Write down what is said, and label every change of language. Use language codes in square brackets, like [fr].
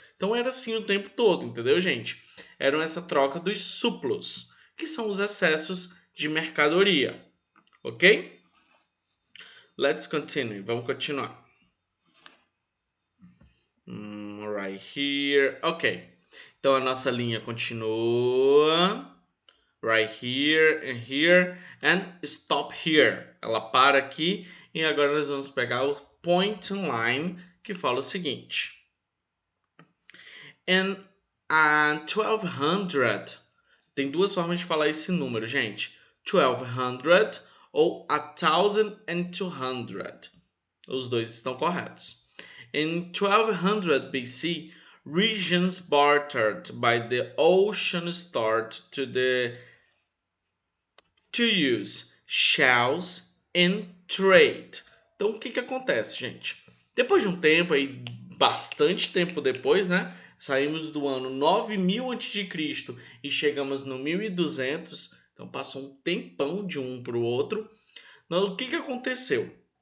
[pt] Então era assim o tempo todo, entendeu, gente? Era essa troca dos suplos, que são os excessos de mercadoria. [en] Ok? Let's continue. [pt] Vamos continuar. [en] Right here. Ok. [pt] Então a nossa linha continua. [en] Right here and stop here. [pt] Ela para aqui e agora nós vamos pegar o [en] point line [pt] que fala o seguinte. [en] In 1200, [pt] tem duas formas de falar esse número, gente. 1200 ou 1200. Os dois estão corretos. [en] In 1200 BC, regions bartered by the ocean started to use shells in trade. [pt] Então, o que acontece, gente? Depois de um tempo, aí, bastante tempo depois, né? Saímos do ano 9000 a.C. e chegamos no 1200. Então, passou um tempão de um para o outro. Então, o que aconteceu?